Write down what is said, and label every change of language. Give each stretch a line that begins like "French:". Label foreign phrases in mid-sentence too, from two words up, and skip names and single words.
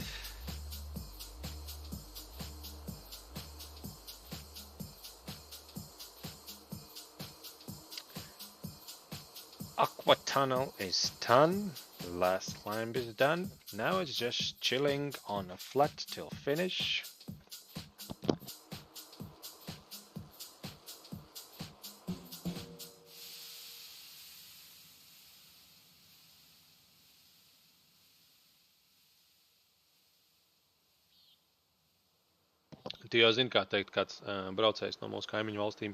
English: Aqua Tunnel is done. The last climb is done. Now it's just chilling on a flat till finish.
Latvian: Tu jau zini, kā teikt kāds braucējs no mūsu kaimiņu valstīm.